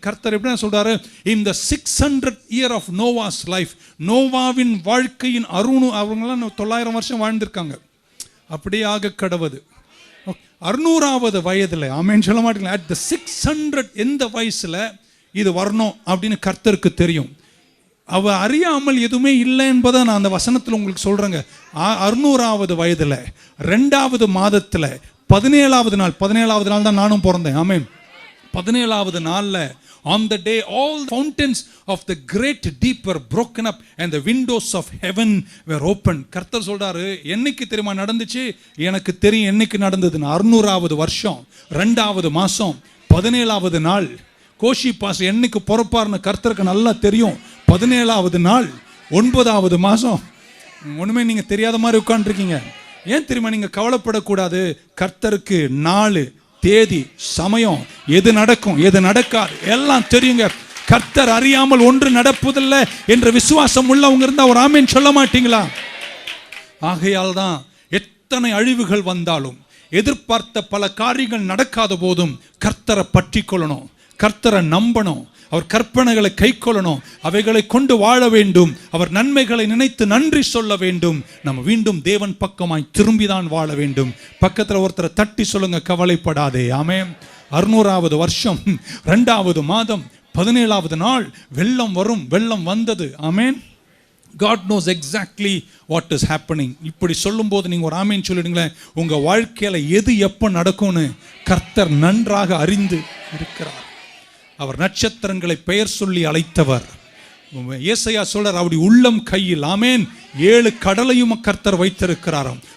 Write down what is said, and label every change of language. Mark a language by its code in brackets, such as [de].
[ta] கர்த்தர் எப்படி சொல்றாரு, இந்த [en] 600 year of Noah's life, [ta] நோவாவின் வாழ்க்கையின் அவங்களாம் 900 வருஷம் வாழ்ந்திருக்காங்க, அப்படியே ஆக கடவுது 600வது வயதில், ஆமென் சொல்ல மாட்டீங்களா, [en] at the 600 [ta] எந்த வயசுல இது வரணும் அப்படின்னு கர்த்தருக்கு தெரியும். அவ அறியாமல் எதுவுமே இல்லை என்பதை நான் அந்த வசனத்தில் உங்களுக்கு சொல்றேங்க. 600வது வயதில் 2வது மாதத்தில் 17வது நாள் தான் நானும் பிறந்தேன். ஆமென். 17வது நாளில் [en] on the day all the fountains of the great deep were broken up and the windows of heaven were opened. [ta] கர்த்தர் சொல்றாரு, என்னைக்கு தெரியுமா நடந்துச்சு? எனக்கு தெரியும் என்னைக்கு நடந்ததுன்னு. 600வது வருஷம் 2வது மாசம் 17வது நாள். கோஷி பாஸ் என்னைக்கு பொறுப்பார்னு கர்த்தருக்கு நல்லா தெரியும். 17வது நாள் 9வது மாசம். ஒண்ணுமே நீங்க தெரியாத மாதிரி உட்கார்ந்துருக்கீங்க. ஏன் தெரியுமா? நீங்க கவலைப்படக்கூடாது. கர்த்தருக்கு நாள், தேதி, சமயம், எது நடக்கும் எது நடக்காது எல்லாம் தெரியுங்க. கர்த்தர் அறியாமல் ஒன்று நடப்பதில்லை என்ற விசுவாசம் உள்ளவங்க இருந்தா ஒரு ஆமென் சொல்ல மாட்டீங்களா? ஆகையால் தான் எத்தனை அழிவுகள் வந்தாலும், எதிர்பார்த்த பல காரியங்கள் நடக்காத போதும் கர்த்தரை பற்றி கொள்ளணும், கர்த்தரை நம்பணும், அவர் கற்பனைகளை கை கொள்ளணும், அவைகளை கொண்டு வாழ வேண்டும், அவர் நன்மைகளை நினைத்து நன்றி சொல்ல வேண்டும். நம்ம மீண்டும் தேவன் பக்கமாய் திரும்பிதான் வாழ வேண்டும். பக்கத்தில் ஒருத்தரை தட்டி சொல்லுங்க, கவலைப்படாதே. ஆமென். 600வது வருஷம் 2வது மாதம் 17வது நாள் வெள்ளம் வரும். வெள்ளம் வந்தது. ஆமென். [en] God knows exactly what is happening. [ta] இப்படி சொல்லும்போது நீங்கள் ஒரு ஆமென் சொல்லிடுங்களேன். உங்கள் வாழ்க்கையில் எது எப்போ நடக்கும்னு கர்த்தர் நன்றாக அறிந்து இருக்கிறார். அவர் நட்சத்திரங்களை பெயர் சொல்லி அழைத்தவர். ஏசாயா சொல்றார், அவருடைய உள்ளம் கையில், ஆமென், 7 கடலையும் கர்த்தர் வைத்திருக்கிறாராம்.